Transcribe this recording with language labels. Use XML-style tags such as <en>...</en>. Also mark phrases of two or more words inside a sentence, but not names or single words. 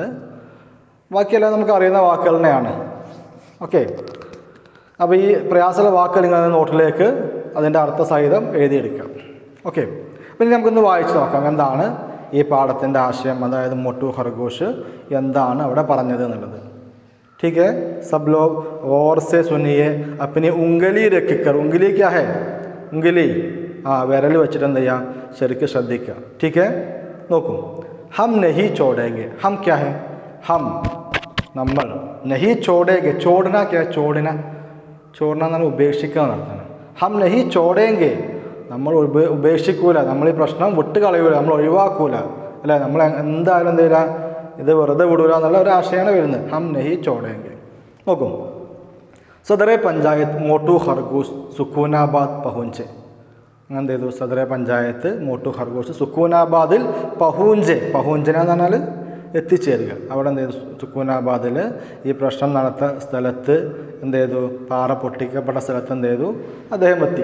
<ml>ബാക്കിയെല്ലാം നമുക്ക് അറിയുന്ന വാക്കുകൾ തന്നെയാണ്. ഓക്കെ, അപ്പോൾ ഈ പ്രയാസമുള്ള വാക്കുകൾ നിങ്ങൾ നോട്ടിലേക്ക് അതിൻ്റെ അർത്ഥസഹിതം എഴുതിയെടുക്കാം. ഓക്കെ, പിന്നെ നമുക്കൊന്ന് വായിച്ച് നോക്കാം എന്താണ് ഈ പാഠത്തിൻ്റെ ആശയം, അതായത് മോട്ടു ഖർഗോഷ് എന്താണ് അവിടെ പറഞ്ഞത് എന്നുള്ളത്.</ml> <hi>ठीक है, सब लोग गौर से सुनिए. अपनी उंगली रखकर, उंगली क्या है, उंगली</hi> <ml>വിരൽ വെച്ചിട്ട് എന്ത് ചെയ്യുക, ശരിക്കും ശ്രദ്ധിക്കുക.</ml> <hi>ठीक है, നോക്കൂ. हम नहीं छोड़ेंगे. हम क्या है, हम നമ്മൾ. नहीं छोड़ेंगे, छोड़ना क्या है, छोड़ना</hi> <ml>എന്നാൽ ഉപേക്ഷിക്കുക എന്നർത്ഥമാണ്.</ml> <hi>हम नहीं छोड़ेंगे,</hi> <ml>നമ്മൾ ഉപേക്ഷിക്കൂല, നമ്മൾ ഈ പ്രശ്നം വിട്ട് കളയൂല, നമ്മൾ ഒഴിവാക്കൂല അല്ലേ, നമ്മൾ എന്തായാലും എന്ത് ചെയ്യില്ല, ഇത് വെറുതെ വിടൂല എന്നുള്ള ഒരു ആശയമാണ് വരുന്നത്.</ml> <hi>हम नहीं छोड़ेंगे.</hi> <ml>നോക്കും.</ml> <hi>सदर पंचायत मोटू खरगोश सुकूनाबाद पहुंचे.</hi> <ml>അങ്ങനെ എന്ത് ചെയ്തു, സദർ പഞ്ചായത്ത് മോട്ടു ഖർഗോഷ് സുക്കൂനാബാദിൽ പഹൂഞ്ചന എന്ന് പറഞ്ഞാൽ എത്തിച്ചേരുക. അവിടെ എന്ത് ചെയ്തു, സുക്കൂനാബാദിൽ ഈ പ്രശ്നം നടത്ത സ്ഥലത്ത് എന്ത് ചെയ്തു, പാറ പൊട്ടിക്കപ്പെട്ട സ്ഥലത്ത് എന്ത് ചെയ്തു, അദ്ദേഹം എത്തി.</ml>